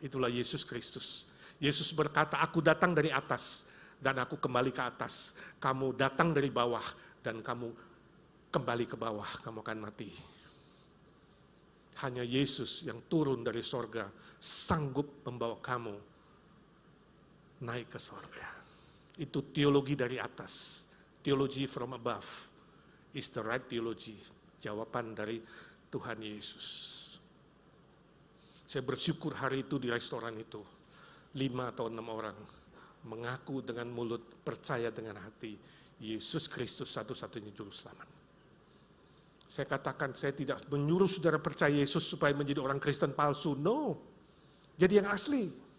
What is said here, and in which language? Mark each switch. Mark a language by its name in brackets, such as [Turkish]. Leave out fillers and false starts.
[Indonesian] Itulah Yesus Kristus. Yesus berkata, aku datang dari atas dan aku kembali ke atas. Kamu datang dari bawah dan kamu kembali ke bawah. Kamu akan mati. Hanya Yesus yang turun dari sorga sanggup membawa kamu naik ke sorga. Itu teologi dari atas. [English] Theology from above is the right theology. [Indonesian] Jawaban dari Tuhan Yesus. Saya bersyukur hari itu di restoran itu, 5 atau 6 orang mengaku dengan mulut, percaya dengan hati, Yesus Kristus satu-satunya juru selamat. Saya katakan, saya tidak menyuruh saudara percaya Yesus supaya menjadi orang Kristen palsu, no. Jadi yang asli.